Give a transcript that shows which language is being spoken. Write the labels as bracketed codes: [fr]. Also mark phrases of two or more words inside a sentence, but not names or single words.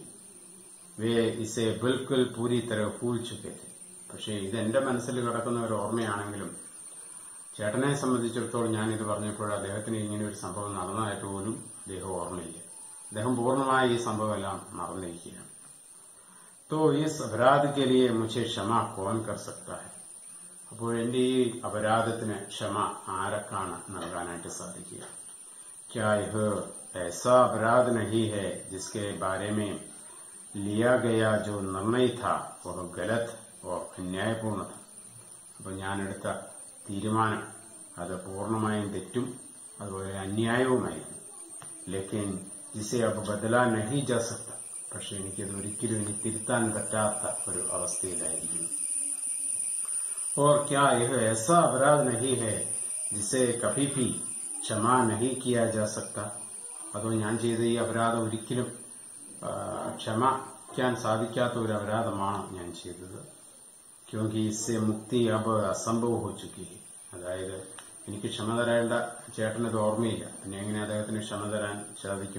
[hi] वे इसे बिल्कुल पूरी तरह भूल चुके थे. [ml] പക്ഷേ ഇതെന്റെ മനസ്സിൽ കിടക്കുന്ന ഒരു ഓർമ്മയാണെങ്കിലും ചേട്ടനെ സംബന്ധിച്ചിടത്തോളം ഞാനിത് പറഞ്ഞപ്പോൾ അദ്ദേഹത്തിന് ഇങ്ങനെ ഒരു സംഭവം നടന്നതായിട്ട് പോലും അദ്ദേഹം ഓർമ്മയില്ല. അദ്ദേഹം പൂർണ്ണമായി ഈ സംഭവമെല്ലാം മറന്നിരിക്കുകയാണ്. [hi] तो इस अपराध के लिए मुझे क्षमा कौन कर सकता है. [ml] അപ്പോൾ എന്റെ ഈ അപരാധത്തിന് ക്ഷമ ആരൊക്കാണ് നൽകാനായിട്ട് സാധിക്കുക? [hi] क्या यह ऐसा अपराध नहीं है जिसके बारे में लिया गया जो निर्णय था वह गलत और अन्यायपूर्ण था. [ml] അപ്പോൾ ഞാനെടുത്ത തീരുമാനം അത് പൂർണ്ണമായും തെറ്റും അതുപോലെ അന്യായവുമായിരുന്നു. [hi] लेकिन जिसे अब बदला नहीं जा सकता. [ml] പക്ഷെ എനിക്കത് ഒരിക്കലും ഇനി തിരുത്താൻ പറ്റാത്ത ഒരു അവസ്ഥയിലായിരിക്കുന്നു. [hi] और क्या यह ऐसा अपराध नहीं है जिसे कभी भी क्षमा नहीं किया जा सकता. [ml] അതോ ഞാൻ ചെയ്ത ഈ അപരാധം ഒരിക്കലും ക്ഷമിക്കാൻ സാധിക്കാത്ത ഒരു അപരാധമാണ് ഞാൻ ചെയ്തത്. [hi] क्योंकि इससे मुक्ति अब असंभव हो चुकी. [ml] അതായത് എനിക്ക് ക്ഷമ തരേണ്ട ചേട്ടനത് ഓർമ്മയില്ല, പിന്നെ എങ്ങനെ അദ്ദേഹത്തിന് ക്ഷമ തരാൻ സാധിക്കും?